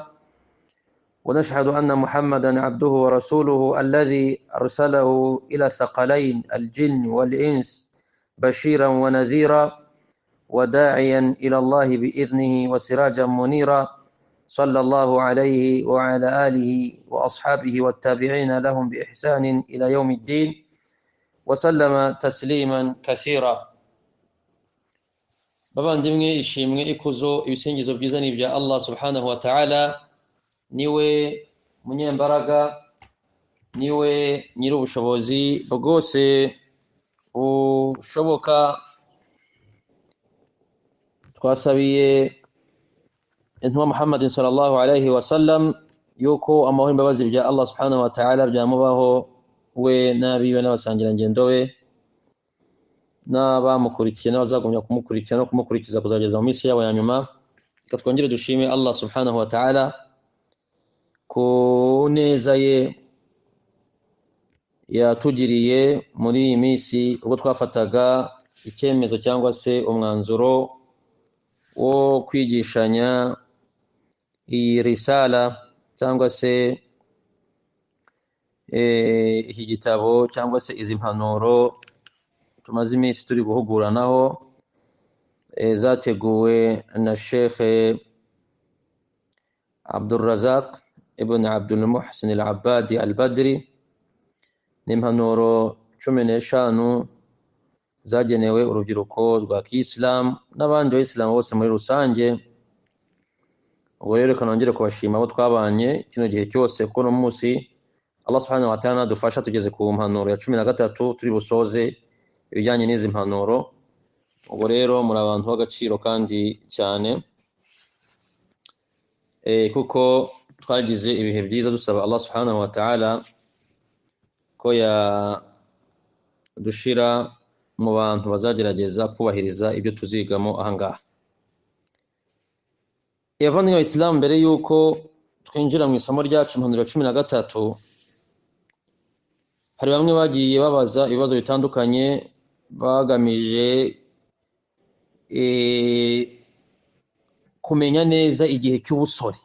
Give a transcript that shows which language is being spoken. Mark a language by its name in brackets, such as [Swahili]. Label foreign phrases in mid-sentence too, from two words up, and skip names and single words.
[Arabic] ونشهد أن محمدا عبده ورسوله الذي أرسله إلى الثقلين الجن والإنس بشيرا ونذيرا، وداعيا إلى الله بإذنه وسراجا منيرا. صلى الله عليه وعلى آله وأصحابه والتابعين لهم بإحسان إلى يوم الدين، وسلم تسليما كثيرا. [Kinyarwanda] bavandimwe ishimwe ikuzo ibisingizo byiza ni bya Allah [Arabic] سبحانه وتعالى, [Kinyarwanda] niwe munyembaraga, niwe nyir'ubushobozi bwose bushoboka. twasabiye intumwa Muhammad [Arabic] صلى الله عليه وسلم [Kinyarwanda] yuko amahoro imbabazi bya Allah [Arabic] سبحانه وتعالى [Kinyarwanda] byamubaho we n'abiwe n'abasangira ngendo we n'abamukurikiye n'abazagumya kumukurikira no kumukurikiza kuzageza mu minsi yabo ya nyuma. Reka twongere dushime Allah [Arabic] سبحانه وتعالى [Kinyarwanda] ku neza ye yatugiriye muri iyi minsi ubwo twafataga icyemezo cyangwa se umwanzuro wo kwigishanya iyi risala cyangwa se iki gitabo cyangwa se izi mpanuro tumaze iminsi turi guhuguranaho, zateguwe na Sheikh Abdul Razak ibn Abdul Muhsin al-Abbadi al-Badri, n'impanuro 15 zagenewe urubyiruko rwa Kiislamu n'abandi bayisilamu bose muri rusange. Ubwo rero kanongere kubashima abo twabanye kino gihe cyose ko no munsi Allah [Arabic] سبحانه وتعالى [Kinyarwanda] dufasha tugeze ku mpanuro ya 13 turi busoze ibijyanye n'izi mpanuro. Ubwo rero muri abantu b'agaciro kandi cyane kuko twagize ibihe byiza dusaba Allah [Arabic] سبحانه وتعالى [Kinyarwanda] ko ya dushira mu bantu bazagerageza kubahiriza ibyo tuzigamo ahangaha. Yavandimwe Islam, mbere yuko twinjira mu isomo ryacu impanuro 13, hari bamwe bagiye babaza ibibazo bitandukanye bagamije kumenya neza igihe cy'ubusore.